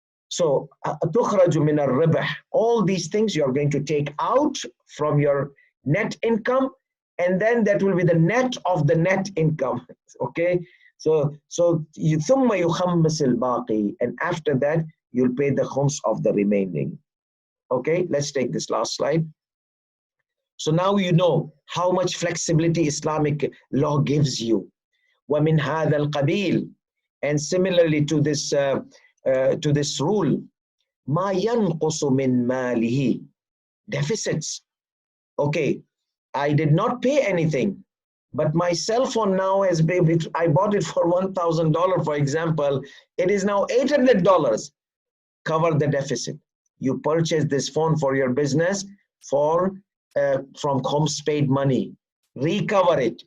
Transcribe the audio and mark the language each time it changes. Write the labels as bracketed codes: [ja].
[en] So [ar] تخرج من الربح, [en] all these things you are going to take out from your net income, and then that will be the net of the net income. Okay, so [ar] ثم يخمس الباقي, [en] and after that you'll pay the Khums of the remaining. Okay, let's take this last slide. So now you know how much flexibility Islamic law gives you. [ar] وَمِنْ هَذَا الْقَبِيلِ, [en] and similarly to this rule, [ar] مَا يَنْقُصُ مِنْ مَالِهِ, deficits. [en] Okay, I did not pay anything, but my cell phone now has been, I bought it for $1,000, for example, it is now $800. Cover the deficit. You purchase this phone for your business from Khums paid money. Recover it.